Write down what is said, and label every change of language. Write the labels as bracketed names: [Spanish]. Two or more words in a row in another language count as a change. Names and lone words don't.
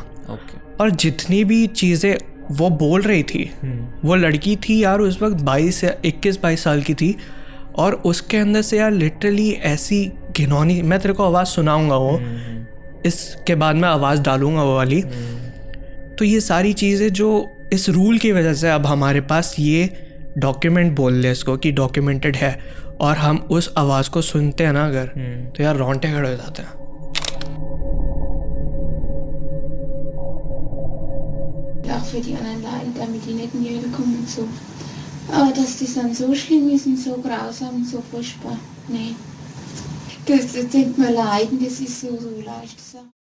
[Hindi] और जितनी भी चीज़ें वो बोल रही थी, वो लड़की थी यार उस वक्त 21-22 साल की थी, और उसके अंदर से यार लिटरली ऐसी घिनौनी, मैं तेरे को आवाज़ सुनाऊंगा वो, इसके बाद मैं आवाज़ डालूंगा वो वाली। तो ये सारी चीज़ें जो इस रूल की वजह से अब हमारे पास ये डॉक्यूमेंट बोल दे इसको कि डॉक्यूमेंटेड है, और हम उस आवाज़ को सुनते हैं ना अगर, तो यार रोंगटे खड़े हो जाते हैं। [German] Auch für die anderen Leiden, damit die nicht in die Hölle kommen und so. Aber dass das dann so schlimm ist und so grausam und so furchtbar, nee. Das denkt man leiden, das ist so leicht gesagt.